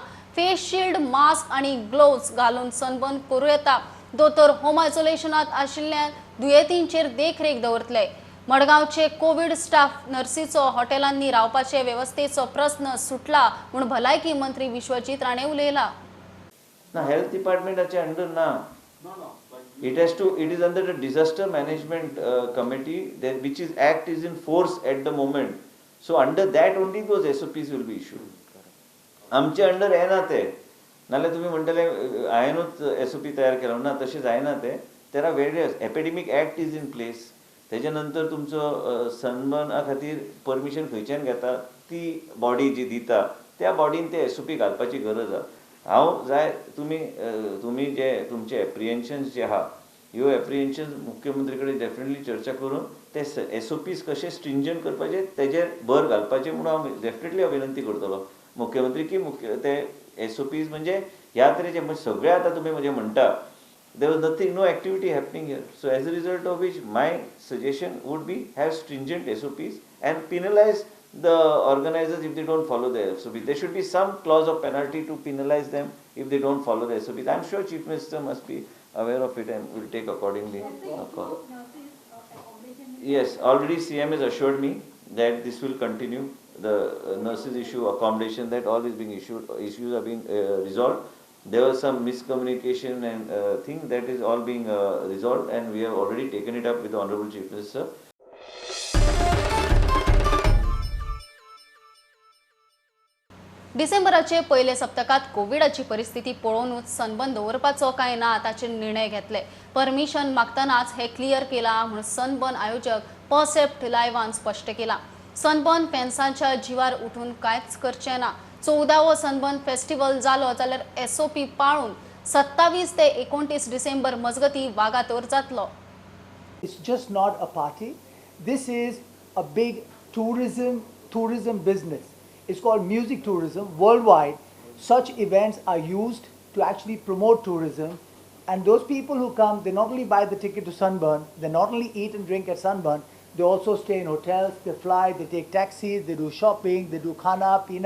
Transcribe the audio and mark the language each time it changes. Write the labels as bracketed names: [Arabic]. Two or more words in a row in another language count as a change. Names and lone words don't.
[English] face shield, [Konkani] मास्क आणि ग्लोव्ज घालून सनबर्न करूं येता. दोतोर [English] home isolationat [Konkani] आशिल्ल्या दुयेंतींचेर देखरेख दवरतले. मडगांवचे [English] Covid staff [Konkani] नर्सीचो हॉटेलांनी रावपाचे वेवस्थेचो प्रस्न सुटला म्हणून भलायकी मंत्री विश्वजीत राणे उलयला. ना [English] health departmentache under [Konkani] ना. [English] It is under the disaster management committee which is act is in force at the moment. So under that only those SOPs will be issued. [Konkani] आमचे अंडर येना ते. नाल्यार तुम्ही म्हणटले हांवेनूच SOP तयार केलो ना, तशें जायना ते. [English] There are various epidemic act is in place. [Konkani] तेच्या नंतर तुमचो सनबर्ना खातीर परमिशन खंयच्यान घेता ती बॉडी जी दिता त्या बॉडीन ते SOP घालपाची गरज आहा. हांव जाय तुम्ही जे तुमचे एप्रिहेन्शन्स जे आहा ह्यो एप्रिहेन्शन्स मुख्यमंत्री कडेन डेफिनेटली चर्चा करून ते SOPs कशे स्ट्रिंजंट करपाचे तेजेर भर घालपाचे म्हणून हांव डेफिनेटली विनंती करतलो. मुख्यमंत्री की ते SOPs म्हणजे ह्या तरेचे म्हणजे सगळे आता तुम्ही म्हणजे म्हणटा [English] there was nothing, no activity happening here. So as a result of which my suggestion would be have stringent SOPs and penalize the organizers if they don't follow the SOPs. There should be some clause of penalty to penalize them if they don't follow the SOPs. I'm sure Chief Minister must be aware of it and will take accordingly a call. Yes, already CM has assured me that this will continue. The nurses issue, accommodation, that all is being issues are being resolved. There was some miscommunication and thing that is all being resolved, and we have already taken it up with the Honorable Chief Minister. [Konkani] डिसेंबराचे पयले सप्तकात कोविडाची परिस्थिती पळोवनूच सनबर्न दवरपाचो काय ना ताचे निर्णय घेतले. परमिशन मागतनाच हे क्लियर केला म्हणून सनबर्न आयोजक परसेप्ट लायव्हान स्पष्ट केला. सनबर्न फॅन्सांच्या जीवार उठून कांयच करचे ना. 14वो सनबर्न फेस्टिवल जालो जाल्यार SOP पाळून 27 ते 29 डिसेंबर मजगती वागातोर जातलो. [English] It's just not a party. This is a big tourism business. It's called music tourism worldwide. Such events are used to actually promote tourism, and those people who come, they not only buy the ticket to Sunburn, they not only eat and drink at Sunburn, they also stay in hotels, they fly, they take taxis, they do shopping, they do [Hindi] खाना, पीना.